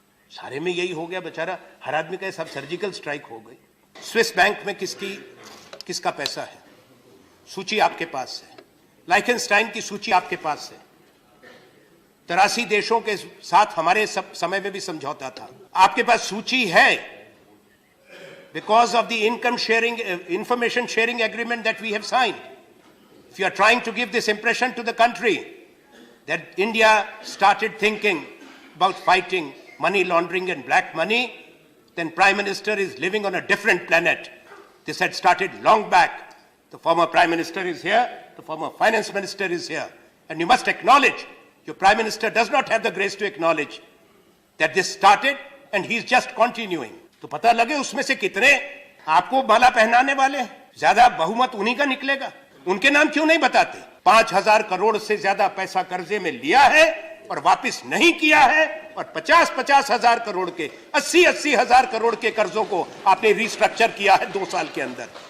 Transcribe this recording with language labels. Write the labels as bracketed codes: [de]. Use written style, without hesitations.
[hi] सारे में यही हो गया बेचारा, हर आदमी का सब सर्जिकल स्ट्राइक हो गई। स्विस बैंक में किसका पैसा है? सूची आपके पास है। लाइखनस्टाइन की सूची आपके पास है। 83 देशों के साथ हमारे समय में भी समझौता था। आपके पास सूची है। [en] Because of the information sharing agreement that we have signed. If you are trying to give this impression to the country that India started thinking about fighting money laundering and black money, then Prime Minister is living on a different planet. This had started long back. The former Prime Minister is here, the former Finance Minister is here. And you must acknowledge, your Prime Minister does not have the grace to acknowledge that this started and he is just continuing. [hi] तो पता लगे उसमें से कितने आपको माला पहनाने वाले हैं। ज्यादा बहुमत उन्हीं का निकलेगा। उनके नाम क्यों नहीं बताते? 5000 करोड़ से ज्यादा पैसा कर्जे में लिया है और वापस नहीं किया है, और 50-50 हजार करोड़ के 80-80 हजार करोड़ के कर्जों को आपने रिस्ट्रक्चर किया है 2 साल के अंदर।